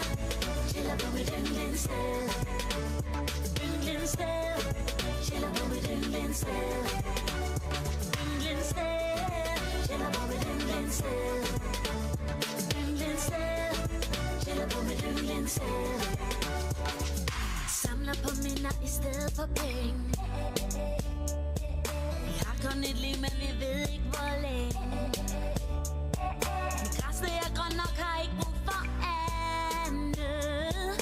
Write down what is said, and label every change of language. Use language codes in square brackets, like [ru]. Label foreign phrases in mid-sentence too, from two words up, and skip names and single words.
[en] Chill up with England style. England style. Chill up with England style. England style. Chill up with England style. England style. Chill up with England style. [da] Samler på minder I stedet for penge. Vi har kun et liv, men vi ved ikke hvor længe. Min græsne er grøn nok, har ikke brug for andet.